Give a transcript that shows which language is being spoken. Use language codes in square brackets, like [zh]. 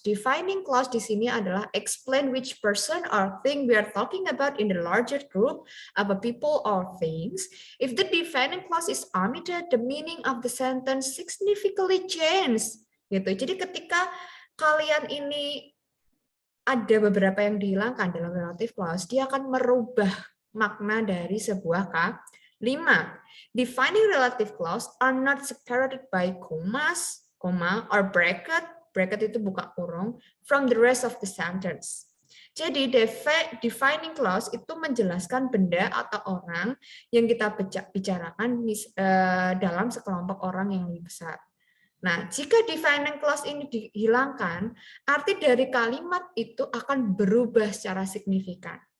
[en] Defining clause di sini adalah explain which person or thing we are talking about in the larger group of people or things. If the defining clause is omitted, the meaning of the sentence significantly change. [id] Gitu. Jadi ketika kalian ini ada beberapa yang dihilangkan dalam relative clause, dia akan merubah makna dari sebuah 5. [en] Defining relative clause are not separated by commas, or bracket. Bracket [id] itu buka kurung, [en] from the rest of the sentence. [id] Jadi defining clause itu menjelaskan benda atau orang yang kita bicarakan dalam sekelompok orang yang lebih besar. Nah, jika defining clause ini dihilangkan, arti dari kalimat itu akan berubah secara signifikan.